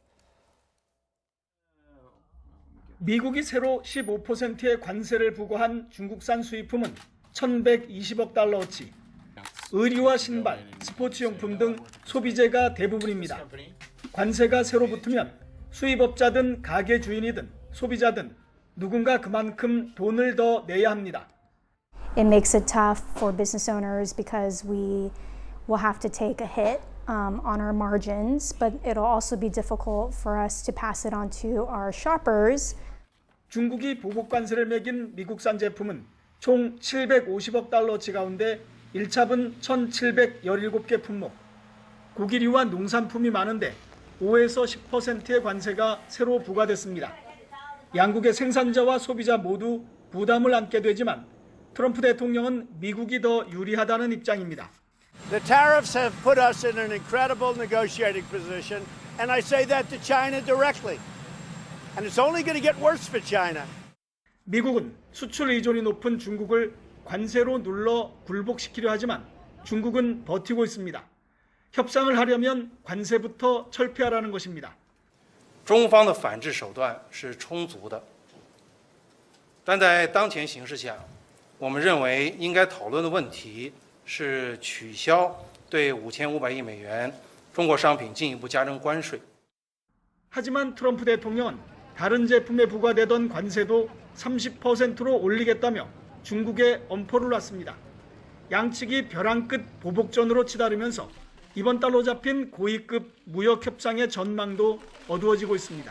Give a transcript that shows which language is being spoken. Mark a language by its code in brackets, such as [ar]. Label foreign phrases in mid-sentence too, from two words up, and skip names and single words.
[ko] 미국이 새로 15%의 관세를 부과한 중국산 수입품은 1,120억 달러어치, 의류와 신발, 스포츠용품 등 소비재가 대부분입니다. 관세가 새로 붙으면 수입업자든 가게 주인이든 소비자든 누군가 그만큼 돈을 더 내야 합니다. [en] It makes it tough for business owners because we will have to take a hit on our margins, but it'll also be difficult for us to pass it on to our shoppers. [ko] 중국이 보복 관세를 매긴 미국산 제품은 총 750억 달러치 가운데 1차분 1,717개 품목, 고기류와 농산품이 많은데 5에서 10%의 관세가 새로 부과됐습니다. 양국의 생산자와 소비자 모두 부담을 안게 되지만 트럼프 대통령은 미국이 더 유리하다는 입장입니다. [en] The tariffs have put us in an incredible negotiating position, and I say that to China directly. And it's only going to get worse for China. [ko] 미국은 수출 의존이 높은 중국을 관세로 눌러 굴복시키려 하지만 중국은 버티고 있습니다. 협상을 하려면 관세부터 철폐하라는 것입니다. [zh] 中方的反制手段是充足的，但在当前形势下，我们认为应该讨论的问题是取消对5500亿美元中国商品进一步加征关税。 [ko] 하지만 트럼프 대통령은 다른 제품에 부과되던 관세도 30%로 올리겠다며 중국에 엄포를 놨습니다. 양측이 벼랑 끝 보복전으로 치달으면서 이번 달로 잡힌 고위급 무역 협상의 전망도 어두워지고 있습니다.